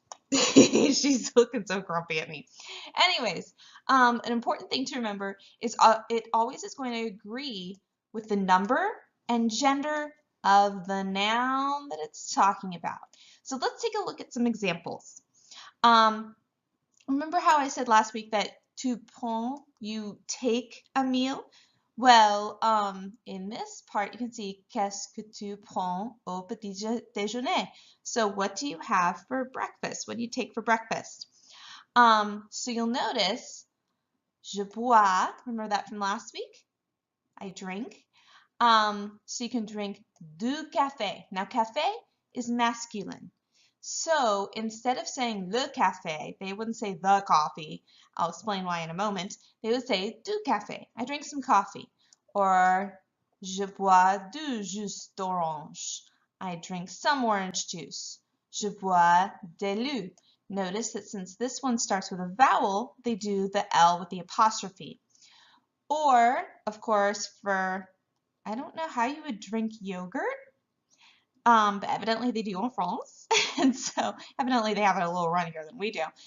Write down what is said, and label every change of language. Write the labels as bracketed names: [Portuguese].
[English] She's looking so grumpy at me. Anyways, an important thing to remember is it always is going to agree with the number and gender of the noun that it's talking about. So let's take a look at some examples. Remember how I said last week that [French] tu prends, [English] you take a meal? Well, in this part, you can see [French] qu'est-ce que tu prends au petit déjeuner? [English] So what do you have for breakfast? What do you take for breakfast? So you'll notice, [French] je bois, [English] remember that from last week? I drink. So you can drink [French] du café. [English] Now, café is masculine. So instead of saying [French] le café, [English] they wouldn't say the coffee. I'll explain why in a moment. They would say [French] du café. [English] I drink some coffee. [French] Or je bois du jus d'orange. [English] I drink some orange juice. [French] Je bois de l'eau. [English] Notice that since this one starts with a vowel, they do the L with the apostrophe. Or, of course, for, I don't know how you would drink yogurt. But evidently they do [French] en France, [English] and so evidently they have it a little runnier than we do.